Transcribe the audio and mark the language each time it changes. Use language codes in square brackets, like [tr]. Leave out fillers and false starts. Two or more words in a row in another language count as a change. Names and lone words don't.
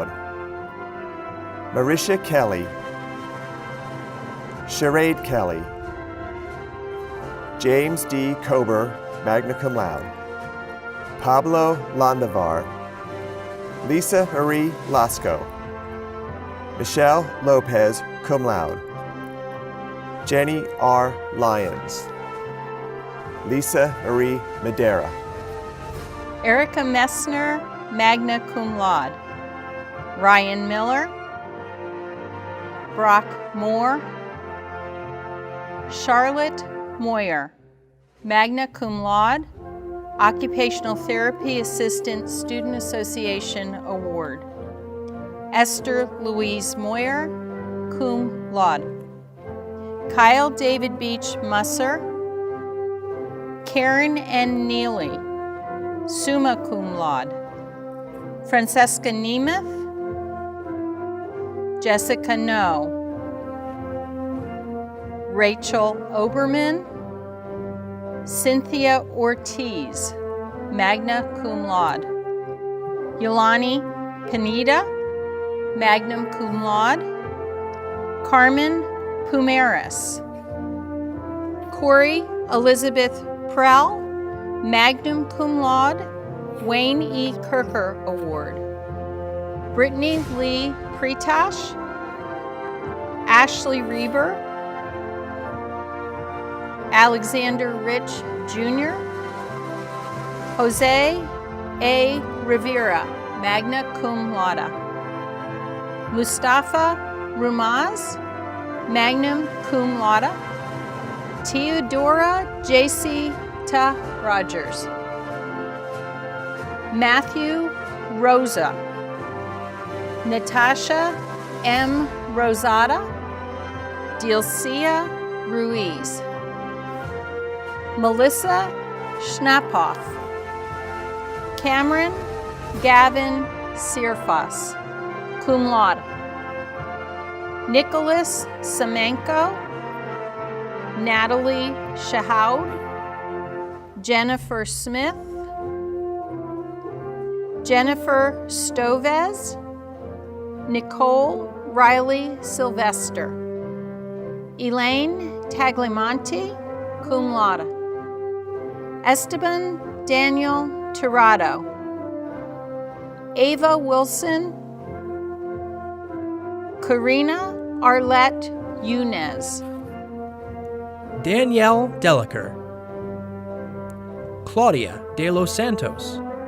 [en] Marisha Kelly. Sherade Kelly. James D. Kober, [la] magna cum laude. [en] Pablo Landavar. Lisa Marie Lasco. Michelle Lopez, [la] cum laude. [en] Jenny R. Lyons. Lisa Marie Madera. Erica Messner, [la] magna cum laude. [en] Ryan Miller. Brock Moore. Charlotte Moyer, [la] magna cum laude, [en] Occupational Therapy Assistant Student Association Award. Esther Louise Moyer, [la] cum laude. [en] Kyle David Beach Musser. Karen N. Neely, [la] summa cum laude. [en] Francesca Nemeth. Jessica No. Rachel Oberman. Cynthia Ortiz, [la] magna cum laude. [en] Yolani Pineda, [la] magna cum laude. [en] Carmen Pumares. Corey Elizabeth Prell, [la] magna cum laude, [en] Wayne E. Kirker Award. Brittany Lee Pretash. Ashley Reber. Alexander Rich Jr. Jose A. Rivera, [la] magna cum laude. [en] Mustafa Rumaz, [la] magna cum laude. [en] Theodora J.C. Ta Rogers. Matthew Rosa. Natasha M. Rosada. Dilcia Ruiz. Melissa Schnaphoff. Cameron Gavin Sirfas, [la] cum laude. [en] Nicholas Semenko. Natalie Shahoud. Jennifer Smith. Jennifer Stovez. Nicole Riley Sylvester. Elaine Tagliamonte, [la] cum laude. [en] Esteban Daniel Tirado. Ava Wilson. Karina Arlette Yunez. Danielle Delaker. Claudia de los Santos.